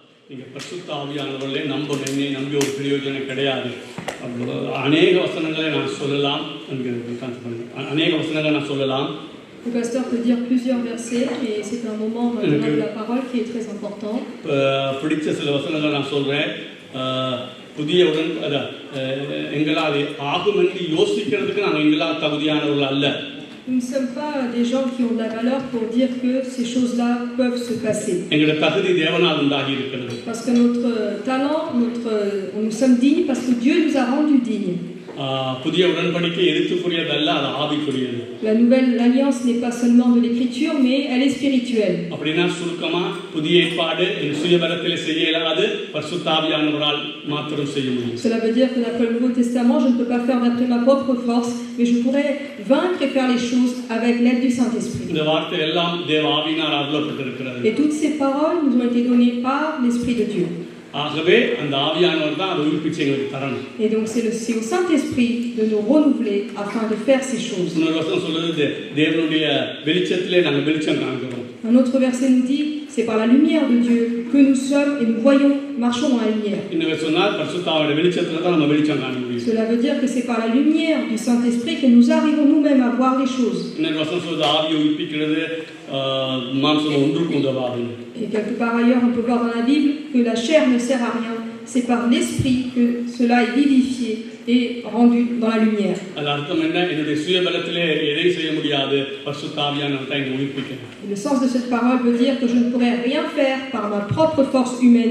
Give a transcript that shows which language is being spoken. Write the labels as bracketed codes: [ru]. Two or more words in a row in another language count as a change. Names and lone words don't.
[ta] நீங்கள் பரிசுத்த ஆவியானவர்களே நம்பணும், என்னை நம்பி ஒரு பிரயோஜனம் கிடையாது. அநேக வசனங்களை நான் சொல்லலாம், அநேக வசனங்களை நான் சொல்லலாம். [fr] Le pasteur peut dire plusieurs versets et c'est un moment de la parole qui est très important. [ta] பிடிச்ச சில வசனங்கள் நான் சொல்கிறேன். புதிய உடன் எங்களால் ஆகும் என்று யோசிக்கிறதுக்கு நாங்கள் எங்களால் தகுதியானவர்கள் அல்ல. [fr] Nous ne sommes pas des gens qui ont de la valeur pour dire que ces choses-là peuvent se passer. [ta] எங்களுடைய தகுதி தேவனால் உண்டாகி இருக்கிறது. [fr] Parce que notre talent, nous sommes dignes parce que Dieu nous a rendus dignes. [ta] புதிய உடன்படிக்கை எழுத்துக்குரியதல்ல, அது ஆவிக்குரியது. [fr] La nouvelle alliance n'est pas seulement de l'écriture, mais elle est spirituelle. [ta] அப்படினா சுருக்கமா புதிய ஏற்பாடு சுயபலத்திலே செய்ய இயலாது, பரிசுத்த ஆவியானவரால் மாத்திரம் செய்ய முடியும். [fr] Cela veut dire que d'après le Nouveau Testament, je ne peux pas faire d'après ma propre force, mais je pourrais vaincre et faire les choses avec l'aide du Saint-Esprit. [ta] இந்த வார்த்தை எல்லாம் தேவ ஆவியினால் அருளப்பட்டிருக்கிறது. [fr] Et toutes ces paroles nous ont été données par l'Esprit de Dieu. [ta] ஆகவே அந்த ஆவியானவர் தான் அதை உயிர்ப்பிச்சு எங்களுக்கு தரணும். [fr] Et donc c'est au Saint-Esprit de nous renouveler afin de faire ces choses. [ta] இன்னொரு வசனம் சொல்லுது, தேவனுடைய வெளிச்சத்திலே நாங்கள் வெளிச்சம் காண்கிறோம். [fr] Un autre verset nous dit, c'est par la lumière de Dieu que nous sommes et nous voyons, marchons dans la lumière. [ta] இன்னொரு சொன்னால் பரிசுத்தாவிய வெளிச்சத்துல தான் நம்ம வெளிச்சம் காண முடியும். [fr] Cela veut dire que c'est par la lumière du Saint-Esprit que nous arrivons nous-mêmes à voir les choses. [ta] இன்னொரு வசனம் சொல்லுது, ஆவியை உயிர்ப்பிக்கிறது மாம்சம் ஒன்றுக்கும் உதவாது. [fr] Et quelque part ailleurs, on peut voir dans la Bible que la chair ne sert à rien. C'est par l'esprit que cela est vivifié et rendu dans la lumière. Le sens de cette parole veut dire que je ne pourrais rien faire par ma propre force humaine.